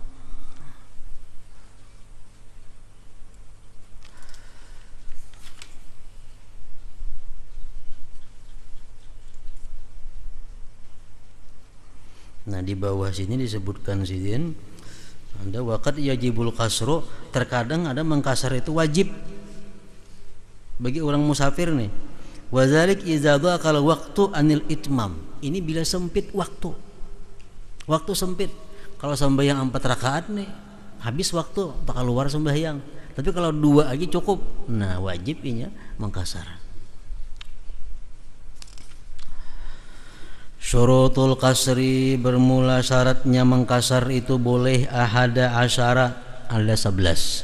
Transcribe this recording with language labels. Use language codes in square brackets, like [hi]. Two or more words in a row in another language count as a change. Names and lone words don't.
[id] Nah di bawah sini disebutkan sidin ada [ar] وقد يجب القصر, [id] terkadang ada mengkasar itu wajib bagi orang musafir nih. [ar] وذلك إذا ضاق الوقت عن الإتمام. [id] Ini bila sempit waktu. Waktu sempit. Kalau sembahyang 4 rakaat nih habis waktu tak keluar sembahyang. Tapi kalau 2 aja cukup. Nah, wajib ini mengkasar. [ar] شروط القصر, [id] bermula syaratnya mengkasar itu boleh [ar] أحد عشر, [id] ada 11.